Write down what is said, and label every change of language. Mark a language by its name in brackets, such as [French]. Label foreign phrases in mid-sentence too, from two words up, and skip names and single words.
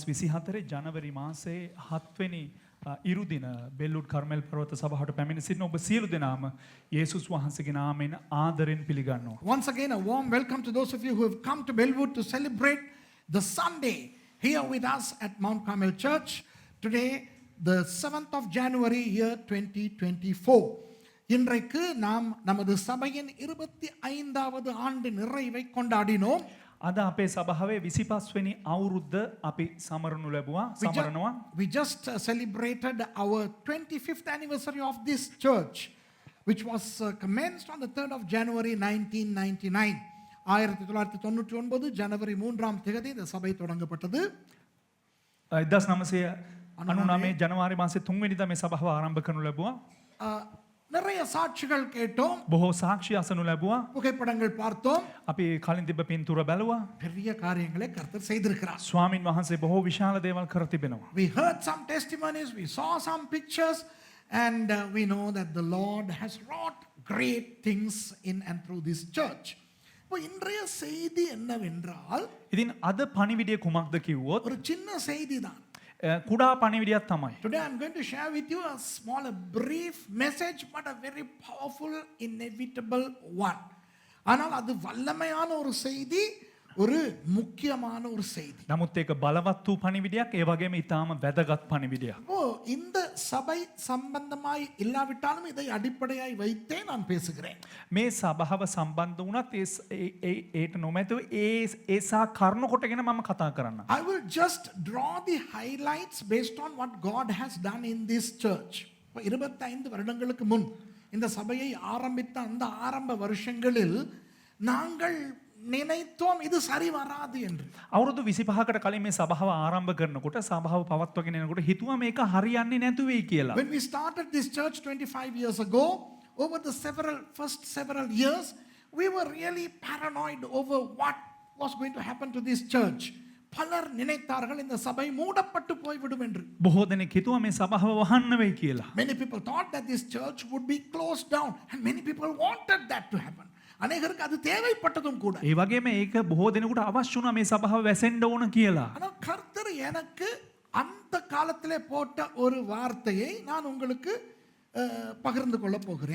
[Sinhala] 2024 ජනවාරි මාසයේ 7 වෙනි ඉරුදින බෙල්ලුඩ් කර්මෙල් පර්වත සභාවට පැමිණ සිටින ඔබ සියලු දෙනාම යේසුස් වහන්සේගේ නාමයෙන් ආදරෙන් පිළිගන්නවා. [English] Once again, a warm welcome to those of you who have come to Bellwood to celebrate the Sunday here with us at Mount Carmel Church. Today, the 7th of January, year 2024. [Tamil] இன்றைக்கு நாம் நமது சபையின் 25வது ஆண்டு நிறைவை கொண்டாடினோம். [Sinhala] අද අපේ සභාවේ 25 වෙනි අවුරුද්ද අපි සමරනු ලැබුවා. [English] We just celebrated our 25th anniversary of this church, which was commenced on the 3rd of January 1999. [Tamil] 1999 ஜனவரி 3ஆம் தேதி இந்த சபை தொடங்கப்பட்டது. [Sinhala] 1999 ජනවාරි මාසේ 3 වෙනිදා මේ සභාව ආරම්භ කරනු ලැබුවා. [Tamil] நிறைய சாட்சிகள் கேட்டோம். [Sinhala] බොහෝ සාක්ෂි අසනු ලැබුවා. [Tamil] புகைப்படங்கள் பார்த்தோம். [Sinhala] අපි කලින් තිබ්බ පින්තූර බැලුවා. [Tamil] பெரிய காரியங்களை கர்த்தர் செய்திருக்கிறார். [Sinhala] ස්වාමින් වහන්සේ බොහෝ විශාල දේවල් කර තිබෙනවා. [English] We heard some testimonies, we saw some pictures, and we know that the Lord has wrought great things in and through this church. [Tamil] இப்போ இன்றைய செய்தி என்னவென்றால், [Sinhala] ඉතින් අද පණිවිඩය කුමක්ද කිව්වොත් [Tamil] ஒரு சின்ன செய்தி தான். [Sinhala] කුඩා පණිවිඩයක් තමයි. [English] Today I'm going to share with you a small, a brief message, but a very powerful, inevitable one. [Tamil] ஆனால் அது வல்லமையான ஒரு செய்தி, ஒரு முக்கியமான ஒரு செய்தி. [Sinhala] නමුත් ඒක බලවත් වූ පණිවිඩයක්, ඒ වගේම ඊටාම වැදගත් පණිවිඩයක්. [Tamil] இந்த சபை சம்பந்தமாய் இல்லாவிட்டாலும் இதை அடிப்படையாய் வைத்தே நான் பேசுகிறேன். [Sinhala] මේ සභාව සම්බන්ධ වුණත් ඒට නොමැතිව ඒසා කරුණු කොටගෙන මම කතා කරන්න. [English] I will just draw the highlights based on what God has done in this church. [Tamil] 25 வருடங்களுக்கு முன் இந்த சபையை ஆரம்பித்த அந்த ஆரம்ப வருஷங்களில் நாங்கள் நினைத்தோம் இது சரி வராது என்று. [Sinhala] අවුරුදු 25කට කලින් මේ සභාව ආරම්භ කරනකොට සභාව පවත්වාගෙන යනකොට හිතුවා මේක හරියන්නේ නැතු වෙයි කියලා. [English] When we started this church 25 years ago, over the first several years, we were really paranoid over what was going to happen to this church. [Tamil] பலர் நினைத்தார்கள் இந்த சபை மூடப்பட்டு போய்விடும் என்று. [Sinhala] බොහෝ දෙනෙක් හිතුවා මේ සභාව වහන්න වෙයි කියලා. [English] Many people thought that this church would be closed down, and many people wanted that to happen. [Tamil] அநேகருக்கு அது தேவைப்பட்டதும் கூட. [Sinhala] ඒ වගේම ඒක බොහෝ දෙනෙකුට අවශ්‍ය වුණා මේ සභාව වැසෙන්න ඕන කියලා. [Tamil] ஆனால் கர்த்தர் எனக்கு அந்த காலத்திலே போட்ட ஒரு வார்த்தையை நான் உங்களுக்கு பகிர்ந்து கொள்ள போகிறேன்.